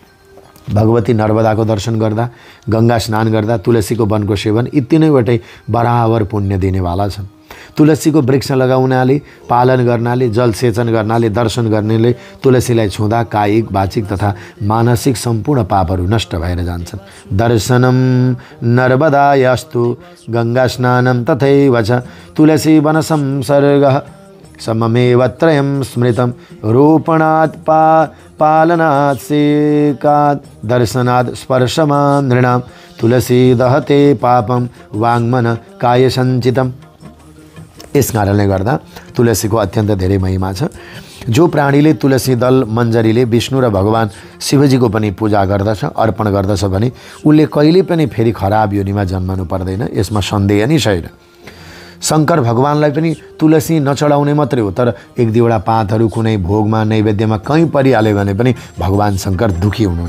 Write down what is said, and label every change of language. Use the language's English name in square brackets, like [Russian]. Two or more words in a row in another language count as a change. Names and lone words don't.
[Nepali] भगवती नर्मदाको दर्शन गर्दा, गङ्गा स्नान गर्दा तुलसीको वनको सेवन यी 3वटै बराबर पुण्य दिनेवाला छन्। तुलसीको वृक्ष लगाउनाले, पालन गर्नाले, जलसेचन गर्नाले, दर्शन गर्नेले तुलसीलाई छुँदा कायिक, वाचिक तथा मानसिक सम्पूर्ण पापहरू नष्ट भएर जान्छन्। [Sanskrit] दर्शनम नर्मदायास्तु गङ्गा स्नानं तथैव च तुलसी वन संसर्गः सममेव त्रयं स्मृतं रोपणात् पालनात् सेकात् दर्शनात् स्पर्शमान् नृणां तुलसी दहते पापं वाङ्मन काय सञ्चितम्। [Nepali] यस कारणले गर्दा तुलसीको अत्यन्त धेरै महिमा छ। जो प्राणीले तुलसी दल मञ्जरीले विष्णु र भगवान शिवजीको पनि पूजा गर्दछ, अर्पण गर्दछ भने उसले कहिले पनि फेरि खराब योनिमा जन्मनु पर्दैन। यसमा सन्देह नै छैन। शङ्कर भगवानलाई पनि तुलसी नचढाउने मात्रै हो, तर 1-2वटा पातहरू कुनै भोगमा, नैवेद्यमा कहीँ परिहाल्यो भने पनि भगवान शङ्कर दुखी हुनुहुन्न।